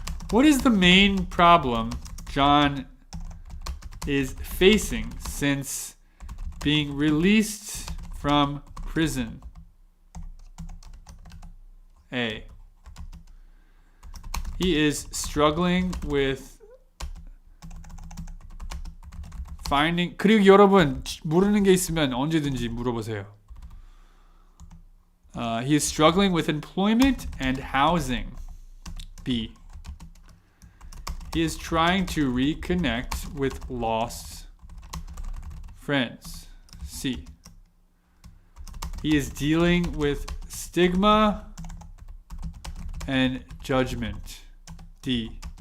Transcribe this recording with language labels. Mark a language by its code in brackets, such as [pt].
[en] What is the main problem John is facing since being released from prison? A. He is struggling with finding. [ko] 그리고 여러분 모르는 게 있으면 언제든지 물어보세요. [en] He is struggling with employment and housing. B. He is trying to reconnect with lost friends. C. He is dealing with stigma and judgment. D.